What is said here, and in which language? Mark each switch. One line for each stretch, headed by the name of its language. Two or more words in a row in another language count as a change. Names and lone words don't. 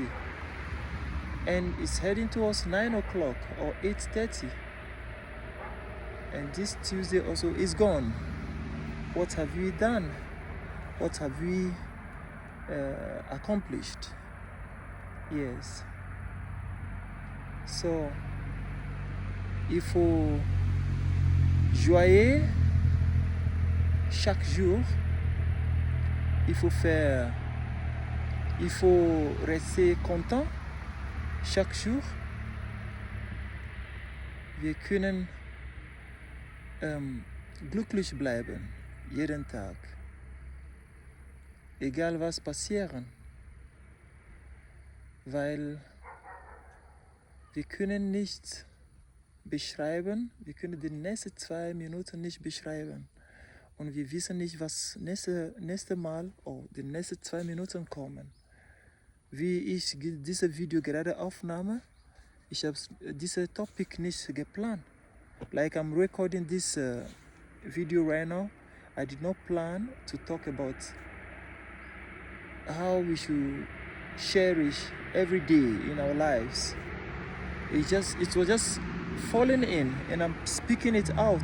English: And it's heading towards 9 o'clock or 8:30. And this Tuesday also is gone. What have we done? What have we accomplished? Yes. So,
French: il faut joyer chaque jour, il faut rester content chaque jour.
German: Wir können glücklich bleiben, jeden Tag. Egal was passieren. Weil wir können nicht beschreiben, wir können die nächsten 2 Minuten nicht beschreiben. Und wir wissen nicht, was nächste Mal, die nächsten 2 Minuten kommen. Wie ich dieses Video gerade aufnahme, ich habe dieses Topic nicht geplant.
English: Like I'm recording this video right now, I did not plan to talk about how we should cherish every day in our lives. It was just falling in, and I'm speaking it out.